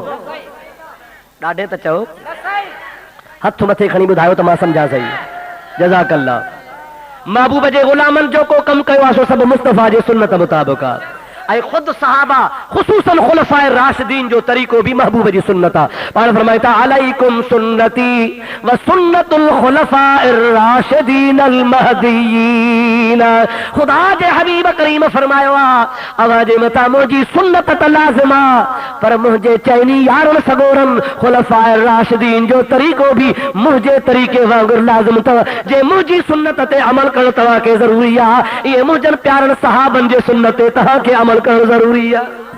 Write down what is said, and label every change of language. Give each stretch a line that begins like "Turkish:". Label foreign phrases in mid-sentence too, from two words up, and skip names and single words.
Sindhi: ॾाढे त चओ, हथ मथे खणी ॿुधायो त मां सम्झा सही। जज़ाकल्लाह। महबूब जे गुलामन जो को कमु कयो आहे सो सभु मुस्तफ़ा जे सुन्नत मुताबिक़ आहे। ऐं ख़ुदि सहाबा ख़ुसूसन खुलफ़ाए राशिदीन जो तरीक़ो भी महबूब जी सुन्नत आहे। पाण फरमाए था
Arabic: عليكم سنتي و سنة الخلفاء الراشدين المهديين.
Sindhi: खुदा जे हबीब करीम फरमायो आहे अवां जे मथां मुंहिंजी सुन्नत त लाज़िम आहे, पर मुंहिंजे चइनी यारनि सगोरनि खुलफ़ाए राशिदीन जो तरीक़ो भी मुंहिंजे तरीक़े वांगुरु लाज़िम अथव। जे मुंहिंजी सुन्नत ते अमल करणु तव्हांखे ज़रूरी आहे, इहे मुंहिंजनि प्यारनि सहाबनि जे सुन्नत ते तव्हांखे अमल करणु ज़रूरी आहे।